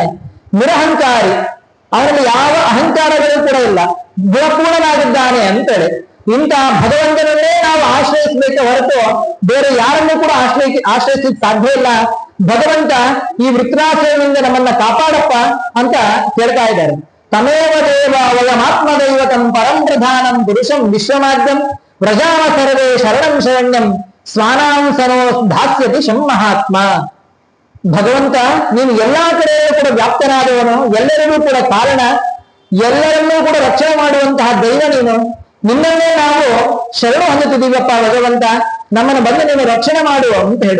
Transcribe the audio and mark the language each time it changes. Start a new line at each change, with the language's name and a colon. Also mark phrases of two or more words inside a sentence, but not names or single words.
Kannada: ನಿರಹಂಕಾರಿ, ಅವನಲ್ಲಿ ಯಾವ ಅಹಂಕಾರಗಳು ಕೂಡ ಇಲ್ಲ, ಗುಣಪೂರ್ಣನಾಗಿದ್ದಾನೆ ಅಂತೇಳಿ. ಇಂತಹ ಭಗವಂತನನ್ನೇ ನಾವು ಆಶ್ರಯಿಸಬೇಕೆ ಹೊರತು ಬೇರೆ ಯಾರನ್ನೂ ಕೂಡ ಆಶ್ರಯಿಸಲಿಕ್ಕೆ ಸಾಧ್ಯ ಇಲ್ಲ. ಭಗವಂತ ಈ ವೃತ್ರಾಸುರನಿಂದ ನಮ್ಮನ್ನ ಕಾಪಾಡಪ್ಪ ಅಂತ ಕೇಳ್ತಾ ಇದ್ದಾರೆ.
Sanskrit: ತಮೇವ ದೇವ ವಯಮಾತ್ಮದೈವತಂ ಪರಂ ಪ್ರಧಾನಂ ಪುರುಷಂ ವಿಶ್ವಮಾದ್ಯಂ ವ್ರಜಾಮ ಸರ್ವೇ ಶರಣಂ ಶರಣ್ಯಂ ಸ್ವಾನಾಂ ಸನೋ ಧಾಸ್ಯತಿ ಶಂ ಮಹಾತ್ಮ.
Kannada: ಭಗವಂತ ನೀನು ಎಲ್ಲಾ ಕಡೆಯೂ ಕೂಡ ವ್ಯಾಪ್ತನಾದವನು, ಎಲ್ಲರಿಗೂ ಕೂಡ ಕಾರಣ, ಎಲ್ಲರನ್ನೂ ಕೂಡ ರಕ್ಷಣೆ ಮಾಡುವಂತಹ ದೈವ ನೀನು. ನಿನ್ನನ್ನೇ ನಾವು ಶರಣ ಹೊಂದುತ್ತಿದ್ದೀವಪ್ಪ ಭಗವಂತ, ನಮ್ಮನ್ನು ಬಂದು ನೀನು ರಕ್ಷಣೆ ಮಾಡುವ ಅಂತ ಹೇಳಿ.